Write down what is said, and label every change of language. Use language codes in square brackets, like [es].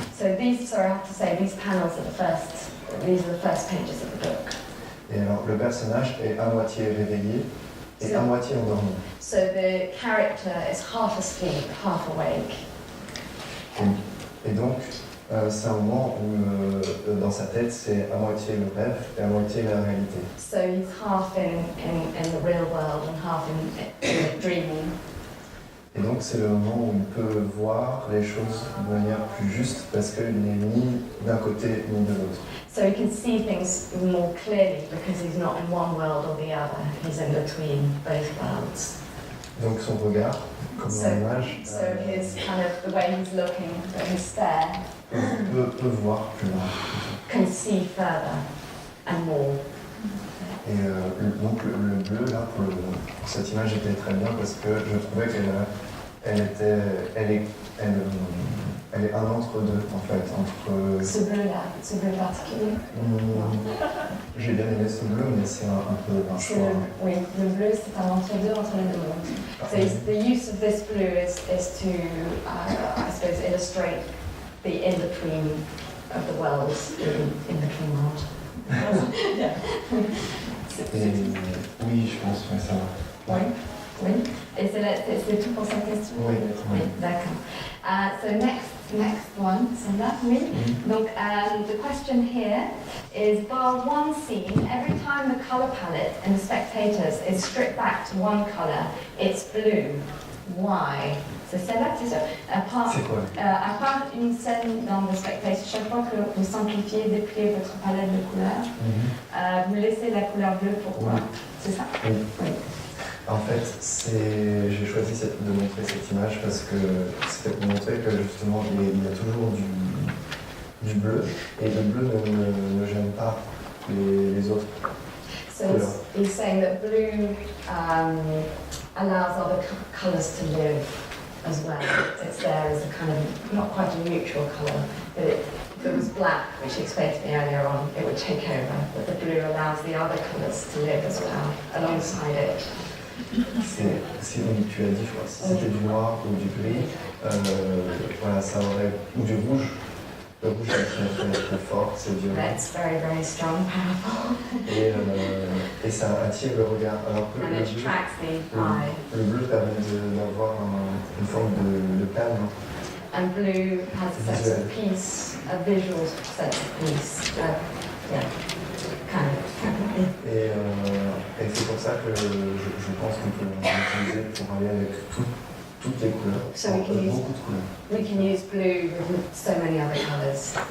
[en] So these, sorry, I have to say, these panels are these are the first pages of the book. [fr] Et alors le personnage est à moitié réveillé et à moitié endormi. [en] So the character is half asleep, half awake. [fr] Et donc c'est un moment où dans sa tête c'est à moitié le rêve et à moitié la réalité. [en] So he's half in the real world and half in dreaming. [fr] Et donc c'est le moment où il peut voir les choses de manière plus juste parce qu'il n'est ni d'un côté ni de l'autre. [en] So he can see things more clearly because he's not in one world or the other. He's in between both worlds. [fr] Donc son regard, comme dans l'image, [en] so his kind of the way he's looking, his stare, [fr] peut voir plus loin. [en] can see further and more. [fr] Et donc le bleu là pour cette image était très bien parce que je trouvais qu'elle est un entre-deux en fait entre. Ce bleu particulier. J'ai bien aimé ce bleu mais c'est un peu un choix. Oui, le bleu c'est un entre-deux entre les deux mondes. [en] So the use of this blue is to I suppose illustrate the in-between of the worlds, the in-between world. Yeah. [fr] Et oui, je pense que ça va. Oui, oui. Et c'est tout pour cette question? Oui. D'accord. [en] So next one, [fr] celle-là, oui. [en] Donc, the question here is, bar one scene, every time the colour palette in the Spectators is stripped back to one colour, it's blue. Why? [fr] C'est celle-là, c'est ça? À part une scène dans The Spectators, chaque fois que vous simplifiez, dépliez votre palette de couleurs, vous laissez la couleur bleue, pourquoi? C'est ça? Oui. En fait, j'ai choisi de montrer cette image parce que c'était pour montrer que justement il y a toujours du bleu et le bleu ne gêne pas les autres couleurs. [en] So he's saying that blue allows other colours to live as well. It's there as a kind of, not quite a neutral colour, but if it was black, which he explained to me earlier on, it would take over, but the blue allows the other colours to live as well, alongside it. [fr] Si tu as dit, je crois, si c'était du noir ou du gris, voilà, ça aurait, ou du rouge. Le rouge est très fort, c'est violent. [en] That's very, very strong, powerful. [fr] Et ça attire le regard. Alors que [en] And it attracts the eye. [fr] Le bleu permet d'avoir une forme de calme. [en] And blue has a sense of peace, a visual sense of peace. Yeah, kind of. [fr] Et c'est pour ça que je pense qu'on peut l'utiliser pour aller avec toutes les couleurs. [en] So we can use, [fr] beaucoup de couleurs. [en] we can use blue with so many other colours.